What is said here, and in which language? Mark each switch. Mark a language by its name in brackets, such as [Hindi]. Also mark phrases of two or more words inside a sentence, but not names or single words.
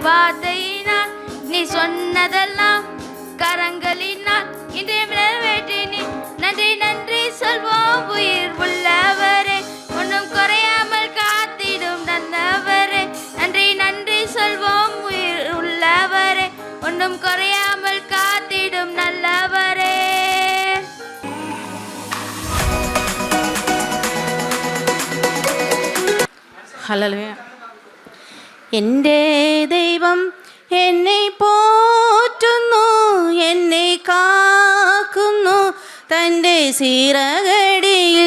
[Tamil] வார்த்தையினால் நீ சொன்னதெல்லாம் கரங்களினால் இன்று நிறைவேற்றினீர். நன்றி நன்றி சொல்வோம் உயிர் உள்ளவரே, ஒன்றும் குறையாமல் காத்திடும் நல்லவரே. நன்றி நன்றி சொல்வோம் உயிர் உள்ளவரே, ஒன்றும் குறையாமல் காத்திடும் நல்லவரே. [Malayalam] ഹല്ലേലൂയ. എൻ്റെ ദൈവം എന്നെ പോറ്റുന്നു, എന്നെ കാക്കുന്നു തൻ്റെ സിറകടിയിൽ.